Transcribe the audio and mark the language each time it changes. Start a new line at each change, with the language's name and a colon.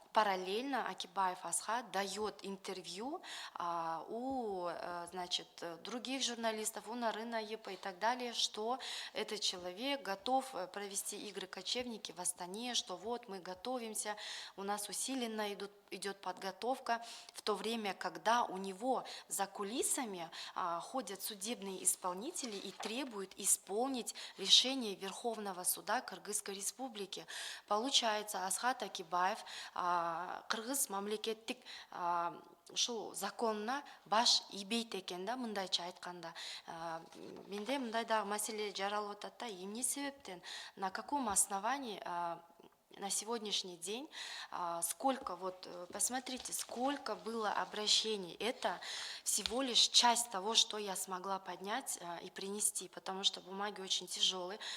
Russian: параллельно Акибаев Асхат дает интервью у, значит, других журналистов, у Нарына Епа и так далее, что этот человек готов провести игры кочевники в Астане, что вот мы готовимся, у нас усиленно идет подготовка, в то время, когда у него за кулисами ходят судебные исполнители и требуют исполнить решение Верховного суда Кыргызской Республики.
Kyrgyz: Получается, Асхат Акибаев Кыргыз мамлекеттик ушул законуна баш ийбейт экен да, мындайча айтканда. Менде мындай дагы маселе жаралып атат да, эмне себептен,
Russian: на каком основании на сегодняшний день, сколько, вот посмотрите, сколько было обращений. Это всего лишь часть того, что я смогла поднять и принести, потому что бумаги очень тяжелые.